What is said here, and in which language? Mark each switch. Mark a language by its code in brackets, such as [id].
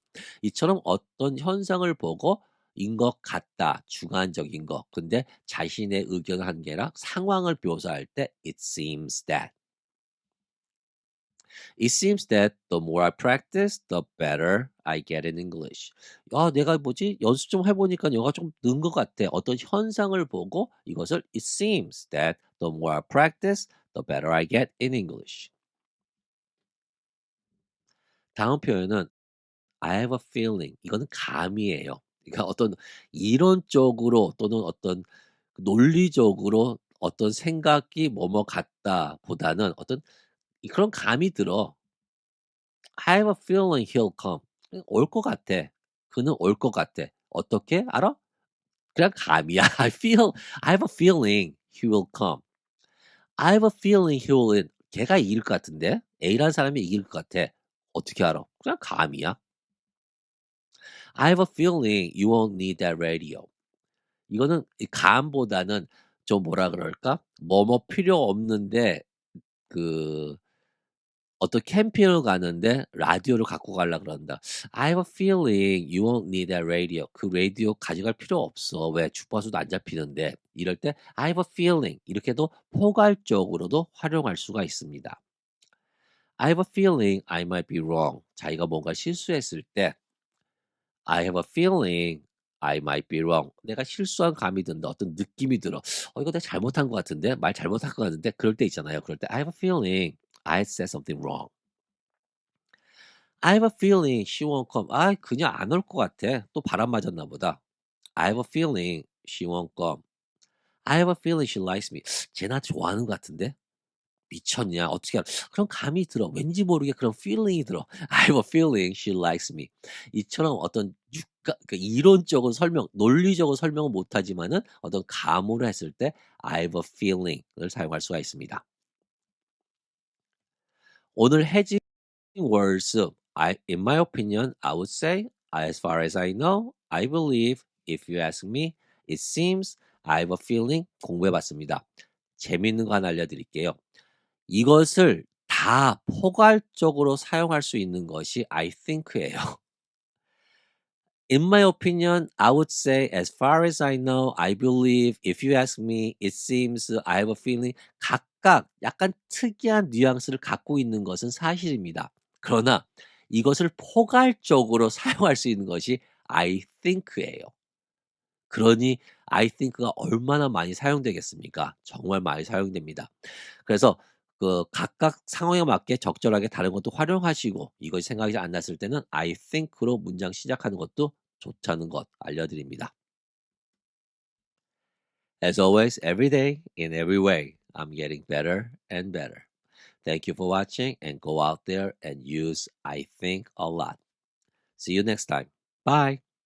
[ko] 이처럼 어떤 현상을 보고 인 것 같다. 주관적인 거. 근데 자신의 의견을 한 게 아니라 상황을 묘사할 때 [en] it seems that. It seems that the more I practice, the better I get in English. [ko] 아, 내가 연습 좀 해보니까 영어가 좀 는 것 같아. 어떤 현상을 보고 이것을 [en] it seems that the more I practice, the better I get in English. [ko] 다음 표현은 [en] I have a feeling. [ko] 이거는 감이에요. 그러니까 어떤 이론적으로 또는 어떤 논리적으로 어떤 생각이 뭐뭐 같다 보다는 어떤 그런 감이 들어. [en] I have a feeling he'll come. [ko] 올 것 같아. 그는 올 것 같아. 어떻게 알아? 그냥 감이야. [en] I have a feeling he will come. I have a feeling he will win. [ko] 걔가 이길 것 같은데? A라는 사람이 이길 것 같아. 어떻게 알아? 그냥 감이야. [en] I have a feeling you won't need that radio. [ko] 이거는 이 감보다는 좀 뭐라 그럴까? 뭐뭐 필요 없는데 그 어떤 캠핑을 가는데 라디오를 갖고 가려 그런다. [en] I have a feeling you won't need that radio. [ko] 그 라디오 가져갈 필요 없어. 왜 주파수도 안 잡히는데. 이럴 때 [en] I have a feeling [ko] 이렇게도 포괄적으로도 활용할 수가 있습니다. [en] I have a feeling I might be wrong. 자기가 뭔가 실수했을 때 I have a feeling I might be wrong. [ko] 내가 실수한 감이 든다. 어떤 느낌이 들어. 이거 내가 잘못한 것 같은데? 말 잘못한 것 같은데? 그럴 때 있잖아요. 그럴 때 [en] I have a feeling I said something wrong. I have a feeling she won't come. [ko] 그냥 안 올 것 같아. 또 바람 맞았나 보다. [en] I have a feeling she won't come. I have a feeling she likes me. [ko] 쟤 나 좋아하는 것 같은데? 미쳤냐? 어떻게 알아? 그런 감이 들어. 왠지 모르게 그런 feeling이 들어. [en] I have a feeling she likes me. [ko] 이처럼 어떤 이론적으로 논리적으로 설명은 못하지만은 어떤 감으로 했을 때 [en] I have a feeling [ko] 을 사용할 수가 있습니다. 오늘 해진 [en] words, in my opinion, I would say, as far as I know, I believe, if you ask me, it seems, I have a feeling [ko] 공부해봤습니다. 재밌는 거 하나 알려드릴게요. 이것을 다 포괄적으로 사용할 수 있는 것이 [en] I think [ko] 예요. [en] In my opinion, I would say, as far as I know, I believe, if you ask me, it seems, I have a feeling. [ko] 각각 약간 특이한 뉘앙스를 갖고 있는 것은 사실입니다. 그러나 이것을 포괄적으로 사용할 수 있는 것이 [en] I think [ko] 예요. 그러니 [en] I think [ko] 가 얼마나 많이 사용되겠습니까? 정말 많이 사용됩니다. 그래서 각각 상황에 맞게 적절하게 다른 것도 활용하시고 이것이 생각이 안 났을 때는 [en] I think [ko] 로 문장 시작하는 것도 좋다는 것 알려드립니다. [en] As always, every day, in every way, I'm getting better and better. Thank you for watching and go out there and use I think a lot. See you next time. Bye.